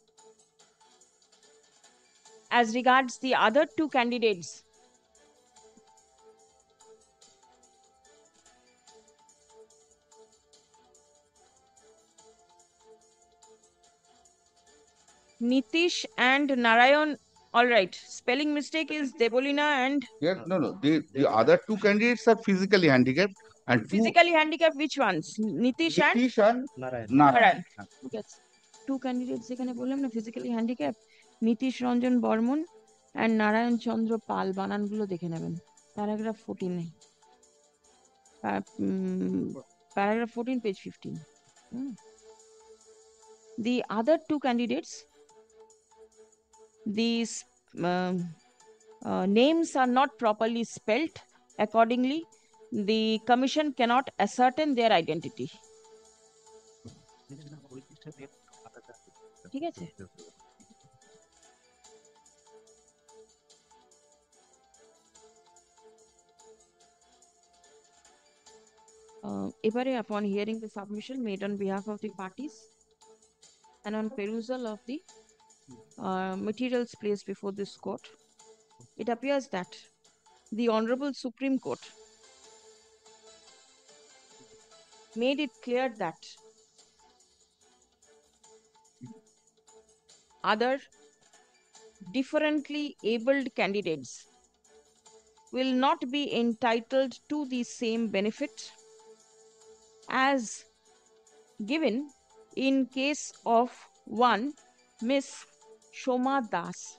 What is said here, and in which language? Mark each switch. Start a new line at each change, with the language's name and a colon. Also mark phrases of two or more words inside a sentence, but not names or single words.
English: As regards the other two candidates, Nitish and Narayan. All right. Spelling mistake is Debolina and... Yeah, no. The other two candidates are physically handicapped. And physically handicapped, which ones? Nitish and Narayan. Yes. Two candidates
Bangla: এখানে বললাম না
English: physically handicapped, Nitish Ranjan Bormon and Narayan Chandra Pal,
Bangla: বানানগুলো দেখে নেবেন
English: paragraph 14 paragraph 14 page 15. The other two candidates, these names are not properly spelt. Accordingly, the commission cannot ascertain their identity.
Bangla: ঠিক আছে?
English: এবারে upon hearing the submission made on behalf of the parties and on perusal of the materials placed before this court, it appears that the Honorable Supreme Court made it clear that other differently abled candidates will not be entitled to the same benefit as given in case of one Miss Shoma Das,